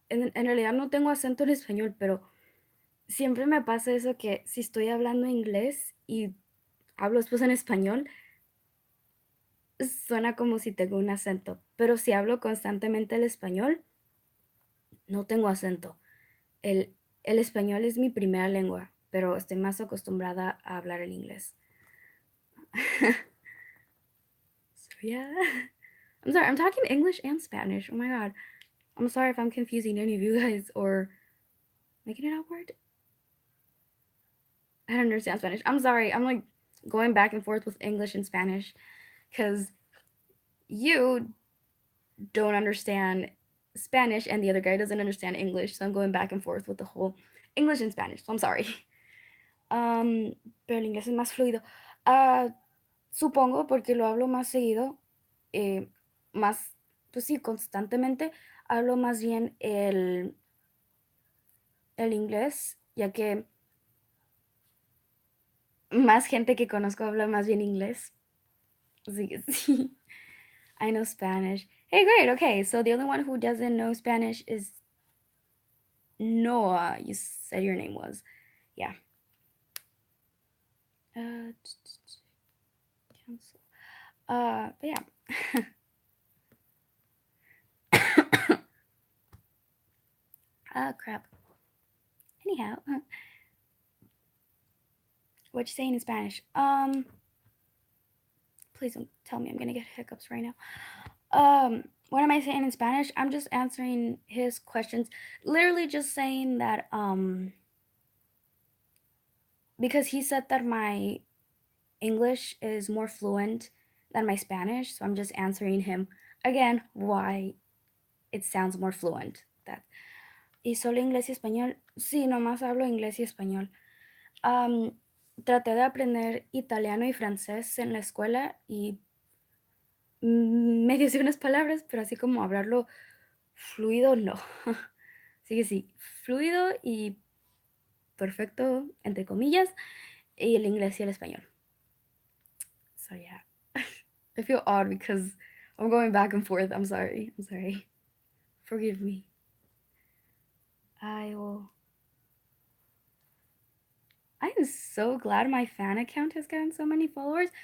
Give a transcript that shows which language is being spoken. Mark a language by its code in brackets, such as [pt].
[es] En realidad no tengo acento en español, pero siempre me pasa eso que si estoy hablando inglés y hablo después en español, suena como si tengo un acento. Pero si hablo constantemente el español, no tengo acento. El, el español es mi primera lengua, pero estoy más acostumbrada a hablar el inglés. [en] So yeah. I'm sorry, I'm talking English and Spanish. Oh my god. I'm sorry if I'm confusing any of you guys or making it awkward. I don't understand Spanish. I'm sorry. I'm like going back and forth with English and Spanish because you don't understand Spanish and the other guy doesn't understand English. So I'm going back and forth with the whole English and Spanish. So I'm sorry. [es] Pero el inglés es más fluido. Ah, supongo porque lo hablo más seguido, más, pues sí, constantemente hablo más bien el inglés, ya que más gente que conozco habla más bien inglés. Así que sí, [en] I know Spanish. Hey, great. Okay, so the only one who doesn't know Spanish is Noah. You said your name was. Yeah. Cancel. But yeah. Ah, crap. Anyhow, what you saying in Spanish? Please don't tell me I'm gonna get hiccups right now. What am I saying in Spanish? I'm just answering his questions. Literally just saying that, because he said that my English is more fluent than my Spanish, so I'm just answering him again why it sounds more fluent. [es] That. ¿Y solo inglés y español? Sí, nomás hablo inglés y español. Traté de aprender italiano y francés en la escuela y medio sé unas palabras, pero así como hablarlo fluido, no. Así que sí, fluido y perfecto, entre comillas, y el inglés y el español. [en] So yeah, I feel odd because I'm going back and forth. I'm sorry. I'm sorry. Forgive me. I will. I am so glad my fan account has gotten so many followers.